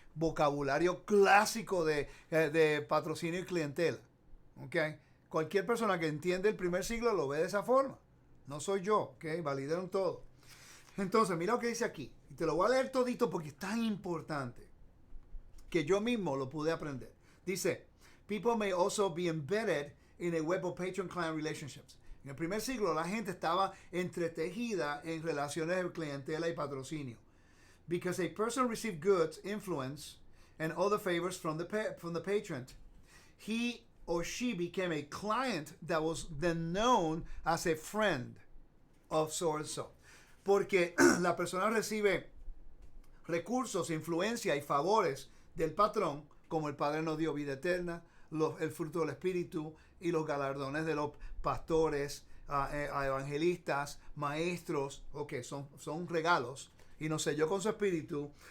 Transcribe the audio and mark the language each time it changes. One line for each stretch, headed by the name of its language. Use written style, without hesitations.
Spanish: Vocabulario clásico de patrocinio y clientela. ¿Ok? Cualquier persona que entiende el primer siglo lo ve de esa forma. No soy yo. ¿Ok? Validaron todo. Entonces, mira lo que dice aquí. Y te lo voy a leer todito porque es tan importante que yo mismo lo pude aprender. Dice,
English: people may also be embedded in a web of patron-client relationships.
Spanish: En el primer siglo la gente estaba entretejida en relaciones de clientela y patrocinio.
English: Because a person received goods, influence, and other favors from the patron, he or she became a client that was then known as a friend of so and so.
Spanish: Porque la persona recibe recursos, influencia y favores del patrón, como el Padre nos dio vida eterna, el fruto del Espíritu y los galardones de los pastores, a evangelistas, maestros, son regalos, y nos selló con su Espíritu.